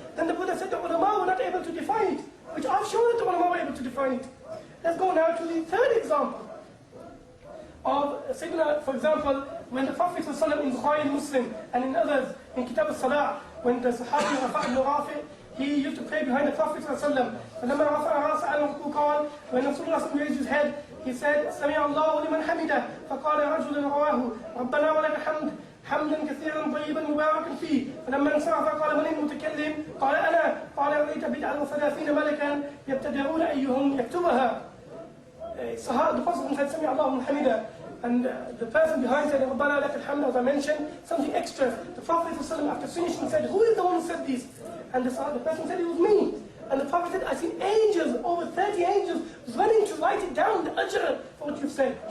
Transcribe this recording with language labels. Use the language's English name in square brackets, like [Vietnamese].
[English] Then the Buddha said the ulama were not able to define it, which I've shown that the ulama were able to define it. Let's go now to the third example of Sayyidina, for example, when the Prophet ﷺ in Bukhari and Muslim and in others, in Kitab al-Salah, when the Sahabi Rafa' ibn Rafi', he used to pray behind the Prophet ﷺ. [Arabic] فَلَمَّا رَفَعَ رَأْسَهُ قَالَ, [English] when Rasulullah raised his head, he said, [Arabic] سَمِعَ اللَّهُ لِمَنْ حَمِدَهُ فَقَالَ رَجُلٌ رَوَاهُ رَبَّنَا وَلَكَ الْحَمْدُ حمدا كثيرا طيبا مباركا فيه فلما انصرف قال من المتكلم قال انا قال رأيت 39 ملكا يبتدرون ايهم يكتبها. [English] The Prophet said [Arabic] سمع الله من حمده, [English] and the person behind said [Arabic] ربنا لك الحمد, [English] as I mentioned, something extra. The Prophet after finishing said, who is the one who said this? And the person said, it was me. And the Prophet said, I've seen angels, over 30 angels, running to write it down, the ajr for what you've said.